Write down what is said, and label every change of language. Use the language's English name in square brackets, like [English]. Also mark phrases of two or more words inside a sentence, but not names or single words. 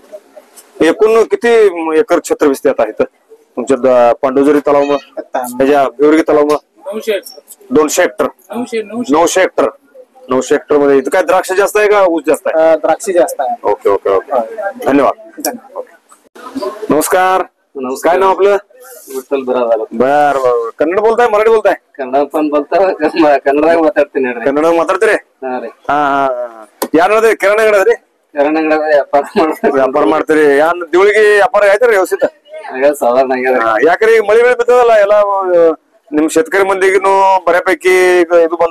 [Marathi] एकूण किती एकर क्षेत्र विस्ते आता इथं तुमच्या पांडुजरी तलाव मग त्याच्या भिवरगी तलाव मग? 200 हेक्टर. 900 हेक्टर. 900 हेक्टर मध्ये इथं काय द्राक्ष जास्त आहे का ऊस जास्त आहे? द्राक्षी जास्त आहे. [English] OK OK OK. [Marathi] धन्यवाद. नमस्कार. काय नाव आपलं? विठ्ठल बिराजदार. बर बर. कन्नड बोलताय मराठी बोलताय? [Kannada] ಕನ್ನಡ ಕನ್ನಡ ಮಾತಾಡ್ತೀನಿ ಹೇಳ್ರಿ. ಕನ್ನಡ ಮಾತಾಡ್ತೀರಿ? ಹಾ ರೀ. ಹಾ ಹಾ. ಯಾರು ನೋಡ್ರಿ ಕಿರಾಣಿ ಅಂಗಡಿ ಅದ್ರಿ? ಕಿರಾಣಿ ಅಂಗಡಿ ವ್ಯಾಪಾರ ಮಾಡ್ತೀವಿ. ವ್ಯಾಪಾರ ಮಾಡ್ತೀರಿ? ಯಾನ್ ದಿವಳಿಗೆ ವ್ಯಾಪಾರ ಆಯ್ತಾರ ವ್ಯವಸ್ಥಿತ? ಸಾಧಾರಣ ಆಗ್ಯದ. ಯಾಕ್ರಿ ಈಗ ಮಳಿ ಬೆಳೆ ಬಿತ್ತದಲ್ಲ ಎಲ್ಲ ನಿಮ್ ಶೇತಕರಿ ಮಂದಿಗೂ ಬರಪೈಕಿ ಇದು ಬಂದ